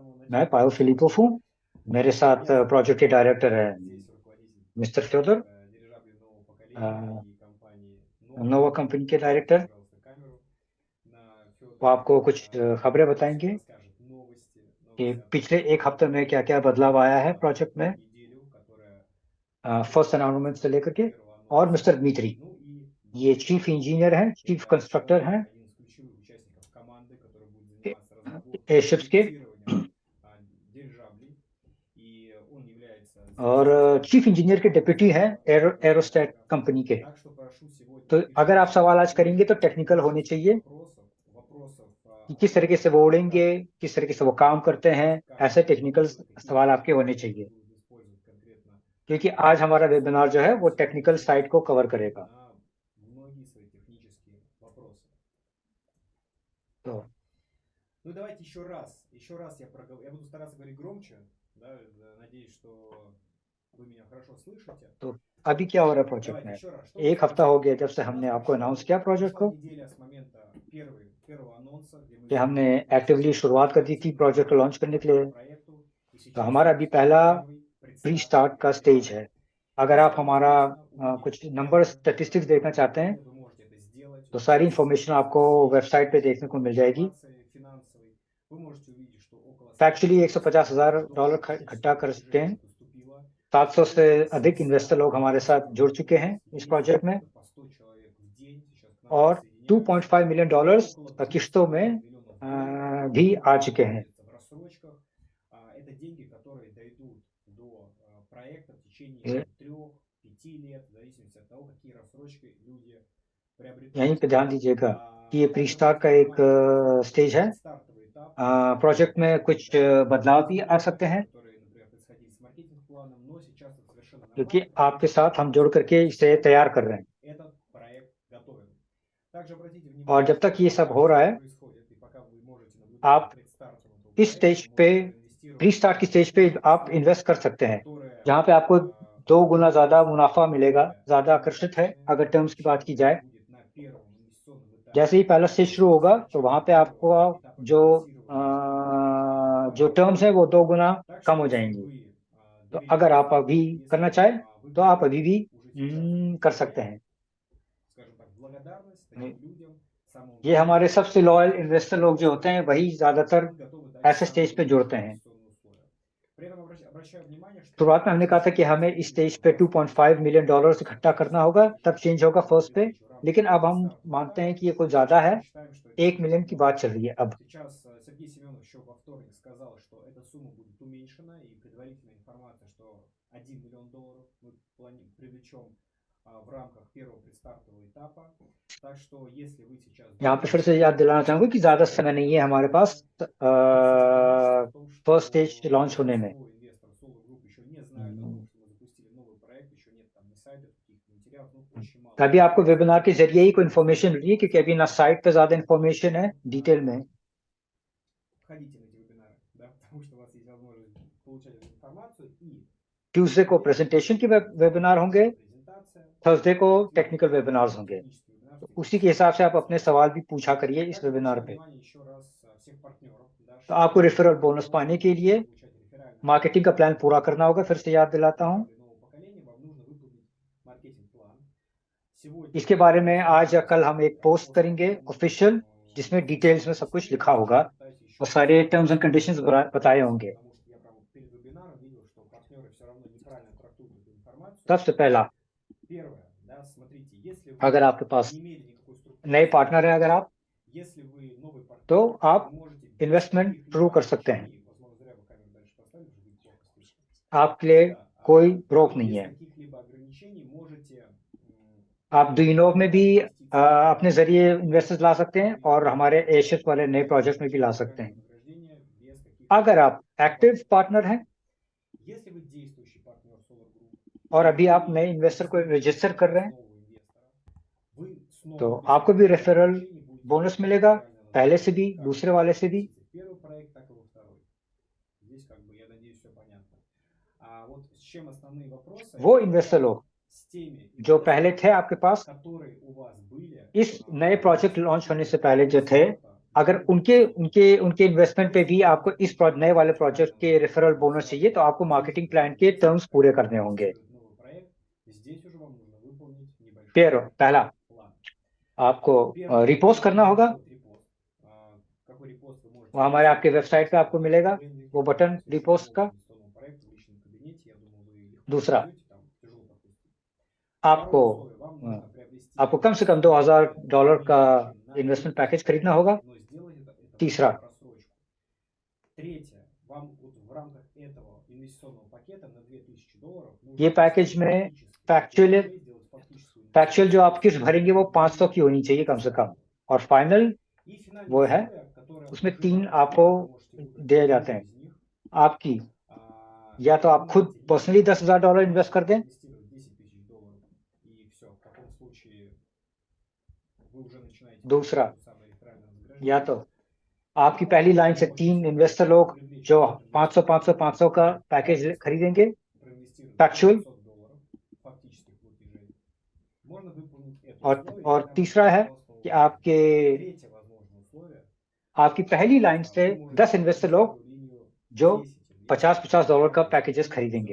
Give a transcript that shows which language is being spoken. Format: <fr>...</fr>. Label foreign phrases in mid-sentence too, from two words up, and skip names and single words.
<hi>मैं पायो फिलिपोव हूँ। मेरे साथ</hi> <ru>Я</ru> <hi>प्रोजेक्ट के डायरेक्टर है</hi> <ru>здесь руководитель</ru> <hi>मिस्टर फ्योदर,</hi> <ru>дирижаблей нового поколения и компании Nova.</ru> <hi>नोवा कंपनी के</hi> <ru>Включите,</ru> <hi>डायरेक्टर।</hi> <ru>пожалуйста, камеру на</ru> <hi>वो</hi> <ru>Федора.</ru> <hi>आपको कुछ खबरें</hi> <ru>Он все</ru> <hi>बताएंगे</hi> <ru>расскажет.</ru> <hi>कि</hi> <ru>Новости от</ru> <hi>पिछले एक हफ्ते में क्या क्या बदलाव आया है</hi> <ru>за</ru> <hi>प्रोजेक्ट में,</hi> <ru>неделю, которая</ru> <hi>फर्स्ट</hi> <ru>прошла</ru> <hi>अनाउंसमेंट से लेकर</hi> <ru>с</ru> <hi>के।</hi> <ru>первого</ru> <hi>और</hi> <ru>анонса.</ru> <hi>मिस्टर दमित्री,</hi> <ru>Ну и</ru> <hi>ये</hi> <ru>новый</ru> <hi>चीफ</hi> <ru>проект.</ru> <hi>इंजीनियर हैं, चीफ</hi> <ru>Это</ru> <hi>कंस्ट्रक्टर</hi> <ru>человек,</ru> <hi>हैं</hi> <ru>один из ключевых участников команды, который будет заниматься разработкой и</ru> <hi>एयरशिप्स के।</hi> <ru>проектированием дирижаблей. И он является</ru> <hi>और</hi> <ru>заместителем</ru> <en>chief engineer</en> <hi>के डिप्यूटी हैं</hi> <ru>руководителя</ru> <hi>एरोस्टेट</hi> <ru>разработчиков.</ru> <hi>कंपनी के।</hi> <ru>Так что прошу сегодня</ru> <hi>तो अगर आप</hi> <ru>пишите,</ru> <hi>सवाल आज करेंगे तो</hi> <ru>задавайте</ru> <hi>टेक्निकल होने</hi> <ru>множество</ru> <hi>चाहिए</hi> <ru>вопросов,</ru> <hi>कि</hi> <ru>о</ru> <hi>किस</hi> <ru>том,</ru> <hi>तरीके से वो उड़ेंगे,</hi> <ru>как</ru> <hi>किस तरीके से वो काम करते हैं।</hi> <ru>каждый</ru> <hi>ऐसे</hi> <ru>проект</ru> <hi>टेक्निकल</hi> <ru>готовит, какие</ru> <hi>सवाल आपके होने</hi> <ru>технологии они</ru> <hi>चाहिए,</hi> <ru>будут использовать конкретно</ru> <hi>क्योंकि</hi> <ru>в</ru> <hi>आज हमारा</hi> <ru>ваших</ru> <hi>वेबिनार जो</hi> <ru>случаях,</ru> <hi>है</hi> <ru>чтобы</ru> <hi>वो</hi> <ru>все равно</ru> <hi>टेक्निकल</hi> <ru>получить</ru> <hi>साइड को कवर</hi> <ru>ответы</ru> <hi>करेगा।</hi> <ru>на многие свои технические вопросы.</ru> <hi>तो</hi> <ru>Ну давайте еще раз я буду стараться говорить громче, да, надеюсь, что вы меня хорошо слышите.</ru> <hi>तो अभी क्या हो रहा है प्रोजेक्ट</hi> <ru>Давайте</ru> <hi>में?</hi> <ru>еще раз, что у нас</ru> <hi>एक हफ्ता हो</hi> <ru>происходит?</ru> <hi>गया जब से</hi> <ru>У нас</ru> <hi>हमने आपको अनाउंस किया प्रोजेक्ट</hi> <ru>прошла</ru> <hi>को,</hi> <ru>неделя с момента первого анонса, где мы</ru> <hi>कि हमने</hi> <ru>заявили</ru> <hi>एक्टिवली</hi> <ru>большую</ru> <hi>शुरुआत कर दी थी</hi> <ru>активную</ru> <hi>प्रोजेक्ट को लॉन्च</hi> <ru>поддержку</ru> <hi>करने के</hi> <ru>вашему</ru> <hi>लिए।</hi> <ru>проекту. И</ru> <hi>तो</hi> <ru>сейчас</ru> <hi>हमारा</hi> <ru>у</ru> <hi>अभी</hi> <ru>нас</ru> <hi>पहला</hi> <ru>первый</ru> <hi>प्री</hi> <ru>предстартовый</ru> <hi>स्टार्ट का स्टेज</hi> <ru>этап.</ru> <hi>है। अगर आप</hi> <ru>Если вам</ru> <hi>हमारा</hi> <ru>интересно увидеть</ru> <hi>कुछ नंबर</hi> <ru>камеры</ru> <hi>स्टेटिस्टिक्स</hi> <ru>на</ru> <hi>देखना चाहते हैं</hi> <ru>экране, вы можете это сделать. У</ru> <hi>तो</hi> <ru>нас</ru> <hi>सारी</hi> <ru>есть</ru> <hi>इंफॉर्मेशन</hi> <ru>список</ru> <hi>आपको</hi> <ru>всей</ru> <hi>वेबसाइट पे देखने को मिल जाएगी।</hi> <ru>информации финансовой. Вы можете увидеть, что около</ru> <hi>फैक्चुअली</hi> <ru>150</ru> <hi>150,000</hi> <ru>миллионов</ru> <hi>डॉलर</hi> <ru>долларов</ru> <hi>इकट्ठा</hi> <ru>физических</ru> <hi>कर सकते हैं।</hi> <ru>предложений поступило.</ru> <hi>700 से</hi> <ru>Около</ru> <hi>अधिक इन्वेस्टर</hi> <ru>700</ru> <hi>लोग हमारे साथ</hi> <ru>инвесторов</ru> <hi>जुड़ चुके हैं इस</hi> <ru>есть,</ru> <hi>प्रोजेक्ट में,</hi> <ru>это по 100 человек в день сейчас к нам</ru> <hi>और</hi> <ru>присоединяются.</ru> <hi>2.5 मिलियन</hi> <ru>И</ru> <hi>डॉलर्स</hi> <ru>около</ru> <hi>किस्तों</hi> <ru>240</ru> <hi>में</hi> <ru>миллионов долларов</ru> <hi>भी आ चुके हैं।</hi> <ru>находятся в рассрочках. Это деньги, которые дойдут до проекта в течение</ru> <hi>ये-</hi> <ru>3-5 лет, в зависимости от того, какие рассрочки люди</ru> <hi>यहीं</hi> <ru>приобретут.</ru> <hi>पे ध्यान दीजिएगा कि ये प्री</hi> <ru>Также</ru> <hi>स्टार्ट का</hi> <ru>обратите</ru> <hi>एक</hi> <ru>внимание, что это только</ru> <hi>स्टेज है।</hi> <ru>предстартовый этап.</ru> <hi>प्रोजेक्ट में</hi> <ru>Есть</ru> <hi>कुछ</hi> <ru>определенные</ru> <hi>बदलाव भी आ सकते</hi> <ru>изменения,</ru> <hi>हैं,</hi> <ru>которые, например, происходили с маркетинг-планом, но сейчас это совершенно</ru> <hi>क्योंकि</hi> <ru>нормально, потому</ru> <hi>आपके</hi> <ru>что</ru> <hi>साथ हम जुड़</hi> <ru>сейчас</ru> <hi>करके इसे तैयार कर रहे हैं।</hi> <ru>этот проект готовим. Также обратите</ru> <hi>और</hi> <ru>внимание,</ru> <hi>जब</hi> <ru>что</ru> <hi>तक ये सब</hi> <ru>пока</ru> <hi>हो</hi> <ru>все</ru> <hi>रहा</hi> <ru>это</ru> <hi>है,</hi> <ru>происходит, и пока вы можете наблюдать за</ru> <hi>आप</hi> <ru>предстартом этого</ru> <hi>इस</hi> <ru>проекта,</ru> <hi>स्टेज</hi> <ru>вы</ru> <hi>पे,</hi> <ru>можете</ru> <hi>प्री</hi> <ru>проинвестировать</ru> <hi>स्टार्ट की स्टेज पे</hi> <ru>в</ru> <hi>आप</hi> <ru>фонд,</ru> <hi>इन्वेस्ट कर सकते हैं,</hi> <ru>которая</ru> <hi>जहां पे आपको 2 गुना ज्यादा</hi> <ru>является</ru> <hi>मुनाफा मिलेगा।</hi> <ru>более</ru> <hi>ज्यादा आकर्षित है</hi> <ru>привлекательной,</ru> <hi>अगर टर्म्स की बात</hi> <ru>чем</ru> <hi>की जाए।</hi> <ru>будет на первом инвестиционном</ru> <hi>जैसे</hi> <ru>этапе.</ru> <hi>ही पहला स्टेज शुरू</hi> <ru>С</ru> <hi>होगा तो</hi> <ru>начала</ru> <hi>वहां पे आपको</hi> <ru>первого этапа</ru> <hi>जो</hi> <ru>финансирования</ru> <hi>जो टर्म्स है वो 2 गुना</hi> <ru>Так</ru> <hi>कम</hi> <ru>что</ru> <hi>हो</hi> <ru>если</ru> <hi>जाएंगी।</hi> <ru>вы</ru> <hi>तो अगर</hi> <ru>доверяете</ru> <hi>आप</hi> <ru>нам,</ru> <hi>अभी करना</hi> <ru>если</ru> <hi>चाहें</hi> <ru>вы</ru> <hi>तो आप अभी</hi> <ru>готовы</ru> <hi>भी</hi> <ru>уже сейчас</ru> <hi>कर</hi> <ru>запустить</ru> <hi>सकते</hi> <ru>проект,</ru> <hi>हैं।</hi> <ru>скажем так, благодарность таким людям, самому</ru> <hi>ये हमारे</hi> <ru>доверенному</ru> <hi>सबसे</hi> <ru>человеку,</ru> <hi>लॉयल</hi> <ru>тем,</ru> <hi>इन्वेस्टर</hi> <ru>кто</ru> <hi>लोग जो होते हैं वही ज्यादातर</hi> <ru>мы готовы дать</ru> <hi>ऐसे</hi> <ru>самые</ru> <hi>स्टेज पे</hi> <ru>лучшие</ru> <hi>जुड़ते हैं।</hi> <ru>инвестиционные условия. При этом обращаю внимание, что</ru> <hi>शुरुआत में हमने कहा था कि</hi> <ru>сейчас</ru> <hi>हमें इस स्टेज</hi> <ru>действительно</ru> <hi>पे</hi> <ru>рассрочки</ru> <hi>2.5</hi> <en>million dollar</en> <hi>इकट्ठा करना होगा, तब</hi> <ru>еще</ru> <hi>चेंज होगा</hi> <ru>не</ru> <hi>फर्स्ट पे।</hi> <ru>выделялись в рамках</ru> <hi>लेकिन अब हम</hi> <ru>предстартового</ru> <hi>मानते हैं</hi> <ru>этапа.</ru> <hi>कि ये कुछ ज्यादा</hi> <ru>Сейчас</ru> <hi>है,</hi> <ru>мы считаем, что эта</ru> <hi>1 मिलियन</hi> <ru>сумма</ru> <hi>की</hi> <ru>может</ru> <hi>बात चल</hi> <ru>быть.</ru> <hi>रही है अब।</hi> <ru>Сейчас Сергей Семенов еще во вторник сказал, что эта сумма будет уменьшена, и предварительная информация, что 1 миллион долларов мы привлечем в рамках первого предстартового этапа. Так что если вы сейчас</ru> <hi>यहाँ पे फिर</hi> <ru>думаете</ru> <hi>से याद दिलाना</hi> <ru>о</ru> <hi>चाहूंगा कि ज्यादा समय</hi> <ru>запуске</ru> <hi>नहीं है</hi> <ru>этого</ru> <hi>हमारे</hi> <ru>проекта,</ru> <hi>पास</hi> <ru>присоединяйтесь о том,</ru> <en>first stage</en> <ru>что</ru> <hi>लॉन्च होने में।</hi> <ru>большинство инвесторов Solar Group еще не знают о том, что мы запустили новый проект, еще нет там ни сайтов, каких-то материалов, ну очень мало</ru> <hi>अभी आपको</hi> <ru>информации.</ru> <hi>वेबिनार के जरिए ही कोई</hi> <ru>Сегодня</ru> <hi>इन्फॉर्मेशन</hi> <ru>основная</ru> <hi>मिली है, क्योंकि</hi> <ru>информация</ru> <hi>अभी ना</hi> <ru>будет</ru> <hi>साइट पे ज्यादा इन्फॉर्मेशन है</hi> <ru>следующая.</ru> <hi>डिटेल में।</hi> <ru>Ходите на эти вебинары, да, потому что у вас есть возможность получать эту информацию. И</ru> <hi>ट्यूसडे को</hi> <ru>четверг</ru> <hi>प्रेजेंटेशन के वेबिनार होंगे,</hi> <ru>техническая презентация,</ru> <hi>थर्सडे को</hi> <ru>четверг</ru> <en>technical webinars</en> <hi>होंगे।</hi> <ru>технический вебинар с</ru> <hi>तो उसी के</hi> <ru>технической</ru> <hi>हिसाब से आप अपने</hi> <ru>презентацией.</ru> <hi>सवाल भी पूछा करिए इस</hi> <ru>Также</ru> <hi>वेबिनार</hi> <ru>обращаю</ru> <hi>पे।</hi> <ru>внимание еще раз всех партнеров, да,</ru> <hi>तो</hi> <ru>что</ru> <hi>आपको रेफरल</hi> <ru>для</ru> <hi>बोनस</hi> <ru>того,</ru> <hi>पाने</hi> <ru>чтобы</ru> <hi>के लिए</hi> <ru>получать реферальные</ru> <hi>मार्केटिंग का</hi> <ru>пособия</ru> <hi>प्लान पूरा करना होगा। फिर से याद</hi> <ru>от</ru> <hi>दिलाता हूँ,</hi> <ru>дирижаблей нового поколения, вам нужно выполнить маркетинг-план. Сегодня</ru> <hi>इसके बारे में आज या</hi> <ru>размещалась</ru> <hi>कल हम एक</hi> <ru>копия</ru> <hi>पोस्ट करेंगे</hi> <ru>пост-маркетинга.</ru> <hi>ऑफिशियल, जिसमें डिटेल्स में</hi> <ru>Фиксируйте</ru> <hi>सब</hi> <ru>с</ru> <hi>कुछ</hi> <ru>ними.</ru> <hi>लिखा</hi> <ru>Я</ru> <hi>होगा</hi> <ru>пытаюсь еще</ru> <hi>और</hi> <ru>раз</ru> <hi>सारे</hi> <en>terms and</en> <ru>пересмотреть</ru> <hi>कंडीशंस</hi> <ru>эту</ru> <hi>बताए</hi> <ru>информацию,</ru> <hi>होंगे।</hi> <ru>потому что я прямо перед вебинаром видел, что партнеры все равно неправильно трактуют эту информацию.</ru> <hi>सबसे पहला,</hi> <ru>Первое, да, смотрите, если</ru> <hi>अगर</hi> <ru>вы</ru> <hi>आपके पास</hi> <ru>не имели никакой</ru> <hi>नए</hi> <ru>структуры</ru> <hi>पार्टनर हैं,</hi> <ru>собственности,</ru> <hi>अगर आप,</hi> <ru>если вы новый</ru> <hi>तो</hi> <ru>партнер, вы</ru> <hi>आप</hi> <ru>можете без</ru> <hi>इन्वेस्टमेंट शुरू</hi> <ru>каких-либо</ru> <hi>कर सकते हैं।</hi> <ru>ограничений, возможно, зря вы камеру дальше поставили, уже будет плохо слышно.</ru> <hi>आपके लिए</hi> <ru>Да,</ru> <hi>कोई ब्रोक</hi> <ru>вы</ru> <hi>नहीं</hi> <ru>без</ru> <hi>है।</hi> <ru>каких-либо ограничений можете</ru> <hi>आप डुइनोव में भी</hi> <ru>привлекать инвестиции в</ru> <hi>अपने</hi> <ru>проект</ru> <hi>जरिए</hi> <ru>без</ru> <hi>इन्वेस्टर्स ला सकते हैं, और हमारे एशियस वाले नए प्रोजेक्ट में भी ला</hi> <ru>получения</ru> <hi>सकते हैं,</hi> <ru>вознаграждения, без</ru> <hi>अगर</hi> <ru>каких-либо</ru> <hi>आप एक्टिव</hi> <ru>добавок.</ru> <hi>पार्टनर हैं</hi> <ru>Если вы действующий партнер Solar Group,</ru> <hi>और</hi> <ru>и</ru> <hi>अभी आप</hi> <ru>вы</ru> <hi>नए इन्वेस्टर को</hi> <ru>регистрируете</ru> <hi>रजिस्टर कर रहे</hi> <ru>сейчас</ru> <hi>हैं,</hi> <ru>нового инвестора, вы</ru> <hi>तो</hi> <ru>снова без</ru> <hi>आपको भी</hi> <ru>каких-либо</ru> <hi>रेफरल</hi> <ru>ограничений будете</ru> <hi>बोनस</hi> <ru>получать</ru> <hi>मिलेगा,</hi> <ru>реферальное</ru> <hi>पहले से भी,</hi> <ru>вознаграждение как</ru> <hi>दूसरे वाले से भी।</hi> <ru>инвестиции в первый проект, так и во второй. Здесь, как бы, я надеюсь, все понятно. А вот с чем основные вопросы?</ru> <hi>वो</hi> <ru>Это</ru> <hi>इन्वेस्टर लोग</hi> <ru>с теми</ru> <hi>जो पहले थे</hi> <ru>инвесторами,</ru> <hi>आपके पास</hi> <ru>которые у вас были</ru> <hi>इस नए</hi> <ru>до</ru> <en>project launch</en> <hi>होने से पहले जो थे,</hi> <ru>старта</ru> <hi>अगर उनके उनके उनके इन्वेस्टमेंट पे भी आपको इस नए वाले प्रोजेक्ट के</hi> <en>referral bonus</en> <hi>चाहिए, तो आपको</hi> <en>marketing plan</en> <hi>के टर्म्स पूरे करने होंगे।</hi> <ru>инвестирует в новый проект, здесь уже вам нужно выполнить</ru> <hi>फिर</hi> <ru>небольшой</ru> <hi>पहला</hi> <ru>план.</ru> <hi>आपको</hi> <ru>Первое,</ru> <hi>रिपोस्ट</hi> <ru>вам</ru> <hi>करना</hi> <ru>нужно</ru> <hi>होगा।</hi> <ru>сделать репост. Какой репост вы можете</ru> <hi>वो हमारे</hi> <ru>найти</ru> <hi>आपके</hi> <ru>на</ru> <hi>वेबसाइट पे आपको</hi> <ru>странице</ru> <hi>मिलेगा वो</hi> <ru>брендинге,</ru> <hi>बटन</hi> <ru>посвященном</ru> <hi>रिपोस्ट</hi> <ru>новому</ru> <hi>का।</hi> <ru>инвестиционному проекту в личном кабинете. Я думаю, вы легко</ru> <hi>दूसरा</hi> <ru>найдете, там тяжело пропустить.</ru> <hi>आपको</hi> <ru>Второе условие, вам अ, нужно</ru> <hi>आपको</hi> <ru>приобрести</ru> <hi>कम से कम</hi> <ru>сумму</ru> <hi>$2000</hi> <ru>не</ru> <hi>का</hi> <ru>меньше на</ru> <hi>इन्वेस्टमेंट</hi> <ru>2000</ru> <hi>पैकेज खरीदना</hi> <ru>долларов,</ru> <hi>होगा।</hi> <ru>но сделать это нужно</ru> <hi>तीसरा</hi> <ru>в просрочку. Третье, вам вот в рамках этого инвестиционного пакета на $2000</ru> <hi>ये</hi> <ru>нужно</ru> <hi>पैकेज</hi> <ru>внести</ru> <hi>में</hi> <ru>фактически,</ru> <en>at the end of</en> <hi>फैक्चुअल</hi> <en>the day,</en> <ru>сделать фактическую</ru> <hi>फैक्चुअल जो</hi> <ru>инвестицию</ru> <hi>आप किस्त भरेंगे वो 500</hi> <ru>1</ru> <hi>की होनी चाहिए कम से कम।</hi> <ru>$300.</ru> <hi>और फाइनल</hi> <ru>И финальное</ru> <hi>वो है,</hi> <ru>условие, которое</ru> <hi>उसमें</hi> <ru>уже</ru> <hi>3</hi> <ru>по</ru> <hi>आपको</hi> <ru>факту вы можете выбрать</ru> <hi>दिए जाते</hi> <ru>любой</ru> <hi>हैं।</hi> <ru>из них.</ru> <hi>आपकी या तो</hi> <ru>Вы</ru> <hi>आप खुद</hi> <ru>можете либо</ru> <hi>पर्सनली $10,000 इन्वेस्ट कर</hi> <ru>просто</ru> <hi>दें,</hi> <ru>инвестировать $10 000 и все. В таком случае вы уже начинаете</ru> <hi>दूसरा</hi> <ru>получать то самое реферальное</ru> <hi>या</hi> <ru>вознаграждение.</ru> <hi>तो आपकी पहली लाइन</hi> <ru>Вы</ru> <hi>से 3</hi> <ru>можете</ru> <hi>इन्वेस्टर लोग</hi> <ru>привлечь</ru> <hi>जो</hi> <ru>в этом</ru> <hi>500 500</hi> <ru>инвестиционном</ru> <hi>500 का</hi> <ru>пакете</ru> <hi>पैकेज</hi> <ru>20</ru> <hi>खरीदेंगे</hi> <ru>сторонников, проинвестировать по</ru> <hi>फैक्चुअल।</hi> <ru>$500 фактических платежей. Можно выполнить это</ru> <hi>और</hi> <ru>условие, и</ru> <hi>और</hi> <ru>там</ru> <hi>तीसरा</hi> <ru>будет</ru> <hi>है</hi> <ru>руководство</ru> <hi>कि</hi> <ru>указано.</ru> <hi>आपके</hi> <ru>Третье возможное условие,</ru> <hi>आपकी पहली लाइन से</hi> <ru>вы можете</ru> <hi>10 इन्वेस्टर</hi> <ru>провести</ru> <hi>लोग</hi> <ru>эту линию</ru> <hi>जो</hi> <ru>10 инвесторов,</ru> <hi>$50 का</hi> <ru>каждый</ru> <hi>पैकेजेस</hi> <ru>сторонник</ru> <hi>खरीदेंगे।</hi>